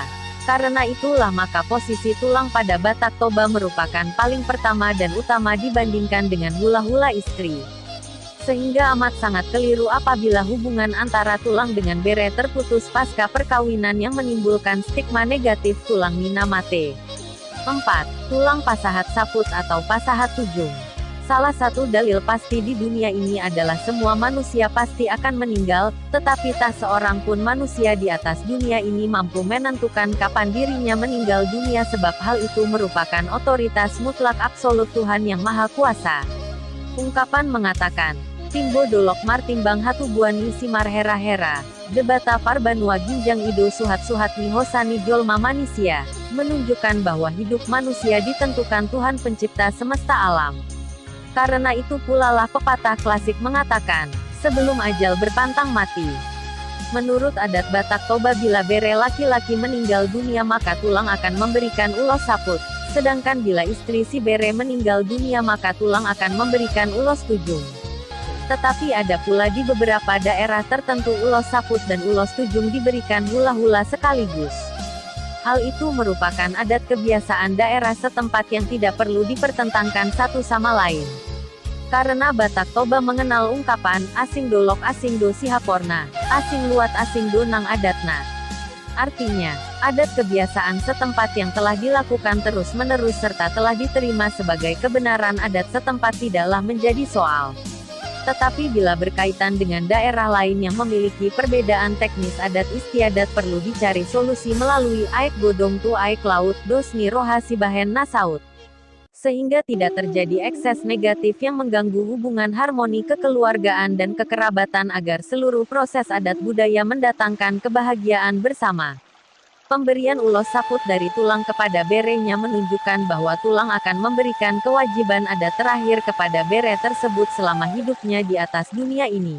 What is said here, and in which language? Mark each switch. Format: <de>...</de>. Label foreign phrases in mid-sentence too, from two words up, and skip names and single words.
<id>Karena itulah maka posisi tulang pada Batak Toba merupakan paling pertama dan utama dibandingkan dengan hula-hula istri. Sehingga amat sangat keliru apabila hubungan antara tulang dengan bere terputus pasca perkawinan yang menimbulkan stigma negatif</id> <bbc>tulang minamate.</bbc> <id>4.</id> <bbc>Tulang pasahat saput atau pasahat tujung.</bbc> <id>Salah satu dalil pasti di dunia ini adalah semua manusia pasti akan meninggal, tetapi tak seorang pun manusia di atas dunia ini mampu menentukan kapan dirinya meninggal dunia sebab hal itu merupakan otoritas mutlak absolut Tuhan Yang Maha Kuasa. Ungkapan mengatakan,</id> <bbc>Timbo dolok martimbang hatubuan isi marhera-hera, debata parbanua ginjang ido suhat-suhat ni hosani jolma manusia,</bbc> <id>menunjukkan bahwa hidup manusia ditentukan Tuhan pencipta semesta alam. Karena itu pula lah pepatah klasik mengatakan, sebelum ajal berpantang mati. Menurut adat Batak Toba bila bere laki-laki meninggal dunia maka tulang akan memberikan ulos saput, sedangkan bila istri si bere meninggal dunia maka tulang akan memberikan ulos tujung. Tetapi ada pula di beberapa daerah tertentu ulos saput dan ulos tujung diberikan hula-hula sekaligus. Hal itu merupakan adat kebiasaan daerah setempat yang tidak perlu dipertentangkan satu sama lain. Karena Batak Toba mengenal ungkapan,</id> <bbc>asing dolok asing do sihaporna, asing luat asing do nang adatna.</bbc> <id>Artinya, adat kebiasaan setempat yang telah dilakukan terus-menerus serta telah diterima sebagai kebenaran adat setempat tidaklah menjadi soal. Tetapi bila berkaitan dengan daerah lain yang memiliki perbedaan teknis adat istiadat perlu dicari solusi melalui</id> <bbc>aek godong tu aek laut dosni rohasi bahen nasaut.</bbc> <id>Sehingga tidak terjadi ekses negatif yang mengganggu hubungan harmoni kekeluargaan dan kekerabatan agar seluruh proses adat budaya mendatangkan kebahagiaan bersama. Pemberian ulos saput dari tulang kepada berenya menunjukkan bahwa tulang akan memberikan kewajiban adat terakhir kepada bere tersebut selama hidupnya di atas dunia ini.</id>